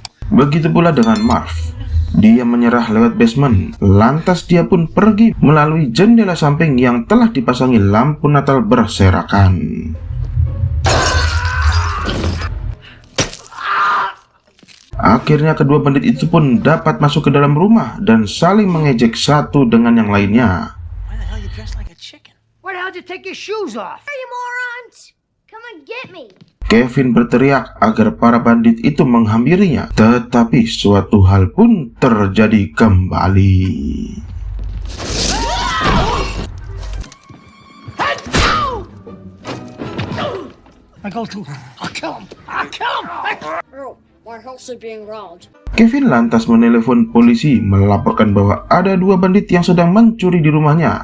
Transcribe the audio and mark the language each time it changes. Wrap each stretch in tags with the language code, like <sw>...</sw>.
<id>Begitu pula dengan Marv. Dia menyerah lewat basement, lantas dia pun pergi melalui jendela samping yang telah dipasangi lampu Natal berserakan. Akhirnya kedua bandit itu pun dapat masuk ke dalam rumah dan saling mengejek satu dengan yang lainnya.</id> <en>Why the hell you dressed like a chicken? Why the hell did you take your shoes off? Are you morons? Come and get me.</en> <id>Kevin berteriak agar para bandit itu menghampirinya, tetapi suatu hal pun terjadi kembali.</id> <en>I'll kill him. Earl, my house is being robbed.</en> <id>Kevin lantas menelepon polisi melaporkan bahwa ada dua bandit yang sedang mencuri di rumahnya.</id>